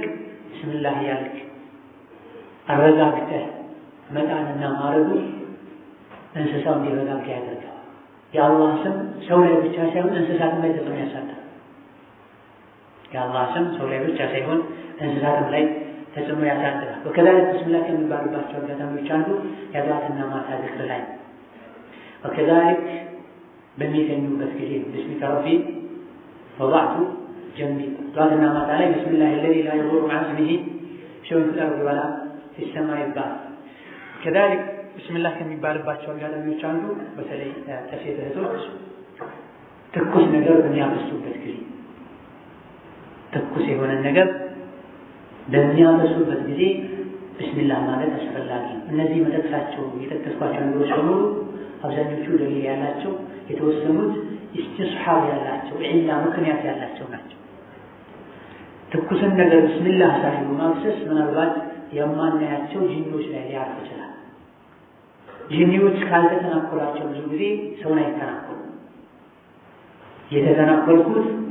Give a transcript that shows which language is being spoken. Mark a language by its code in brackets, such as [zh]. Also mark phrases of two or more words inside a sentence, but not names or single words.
[am] ቢስሚላህ ያልክ አረጋግተህ መጣንና ማረዱ እንስሳው እንዲረጋጋ ያደርገዋል። የአላህ ስም ሰው ላይ ብቻ ሳይሆን እንስሳትም ላይ ተጽዕኖ ያሳድራል። የአላህ ስም ሰው ላይ ብቻ ሳይሆን እንስሳትም ላይ ተጽዕኖ ያሳድራል። ወከዛሊክ ቢስሚላህ ከሚባሉባቸው አጋጣሚዎች አንዱ የጧትና ማታ ዝክር ላይ [ar] وكذلك [am] በሚተኙበት ጊዜ [ar] بسمك ربي وضعت جنبي [am] ጧትና ማታ ላይ [ar] بسم الله الذي لا يضر مع اسمه شيء في الأرض ولا في السماء ይባል كذلك بسم الله [am] ከሚባልባቸው አጋጣሚዎች አንዱ በተለይ ለሴት እህቶች ትኩስ ነገር በሚያበሱበት ጊዜ ትኩስ የሆነ ነገር በሚያበሱበት ጊዜ ቢስሚላህ ማለት አስፈላጊ ነው። እነዚህ መጠቅሳቸው የጠቀስኳቸው ነገሮች በሙሉ አብዛኞቹ ደሊል ያላቸው የተወሰኑት ኢስቲስሓብ ያላቸው ኢላ ምክንያት ያላቸው ናቸው። ትኩስን ነገር ቢስሚላህ ሳይሉ ማፍሰስ ምናልባት የማናያቸው ጂኒዎች ላይ ሊያርፍ ይችላል። ጂኒዎች ካልተተናኮላቸው ብዙ ጊዜ ሰውን አይተናኮሉም። የተተናኮልኩት